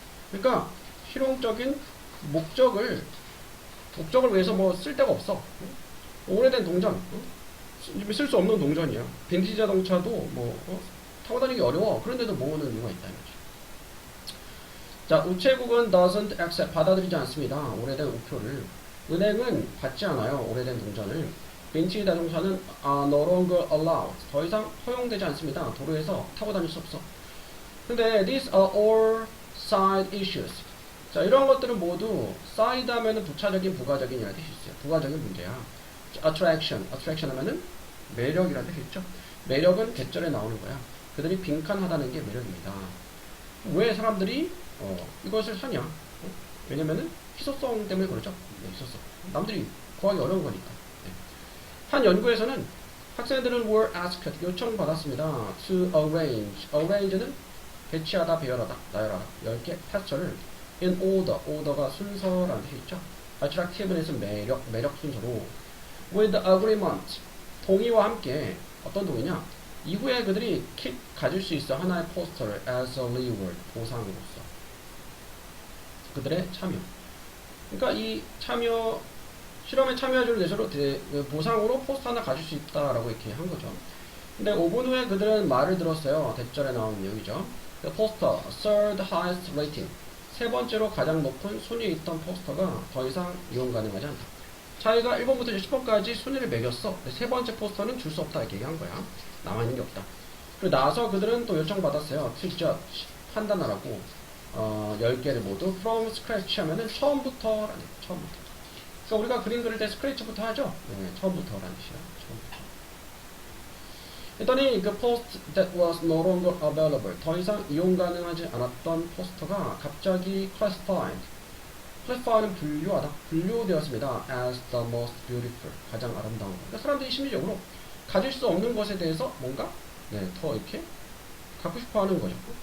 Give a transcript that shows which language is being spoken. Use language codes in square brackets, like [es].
[ko] 그러니까 실용적인 목적을 위해서 뭐 쓸 데가 없어. 오래된 동전, 쓸 수 없는 동전이야. 빈티지 자동차도 뭐 타고 다니기 어려워. 그런데도 모으는 이유가 있다는 거지. 자, 우체국은 [en] doesn't accept [ko] 받아들이지 않습니다. 오래된 우표를. 은행은 받지 않아요. 오래된 동전을. 빈티지 자동차는 [en] no longer allowed. [ko] 더 이상 허용되지 않습니다. 도로에서 타고 다닐 수 없어. 근데 [en] these are all side issues. [ko] 자, 이런 것들은 모두 side 하면은 부차적인, 부가적인이라는 뜻이 있어요. 부가적인 문제야. attraction 하면은 매력이라는 뜻이 있죠. 매력은 계절에 나오는 거야. 그들이 빈칸하다는 게 매력입니다. 왜 사람들이 이것을 사냐? 왜냐면은 희소성 때문에 그러죠. 네, 희소성. 남들이 구하기 어려운 거니까. 네. 한 연구에서는 학생들은 [en] were asked, [ko] 요청받았습니다. [en] to arrange. [ko] arrange는 배치하다, 배열하다, 나열하다. 10개 텍스처를 [en] in order. [ko] order가 순서라는 뜻이 있죠. attractive는 매력 순서로 [en] with agreement. [ko] 동의와 함께 어떤 동의냐? 이후에 그들이 keep 가질 수 있어 하나의 포스터를 [en] as a reward. [ko] 보상으로서. 그들의 참여. 그러니까 이 참여 실험에 참여해줄 예시로 보상으로 포스터 하나 가질 수 있다라고 이렇게 한 거죠. 근데 5분 후에 그들은 말을 들었어요. 대절에 나온 내용이죠. [en] The poster, third highest rating. [ko] 세 번째로 가장 높은 순위에 있던 포스터가 더 이상 이용 가능하지 않다. 자기가 1번부터 10번까지 순위를 매겼어. 세 번째 포스터는 줄 수 없다. 이렇게 얘기한 거야. 남아있는 게 없다. 그리고 나서 그들은 또 요청받았어요. [en] to judge. [ko] 판단하라고. 10개를 모두 [en] from scratch [ko] 하면은 처음부터라는 처음부터. 그러니까 우리가 그림 그릴 때 스크래치부터 하죠. 네, 처음부터라는 뜻이야. 처음부터. 했더니 그 [en] post that was no longer available. [ko] 더 이상 이용 가능하지 않았던 포스터가 갑자기 classified는 분류하다. 분류되었습니다. [en] as the most beautiful. [ko] 가장 아름다운 것. 그러니까 사람들이 심리적으로 가질 수 없는 것에 대해서 뭔가 네, 더 이렇게 갖고 싶어 하는 거죠.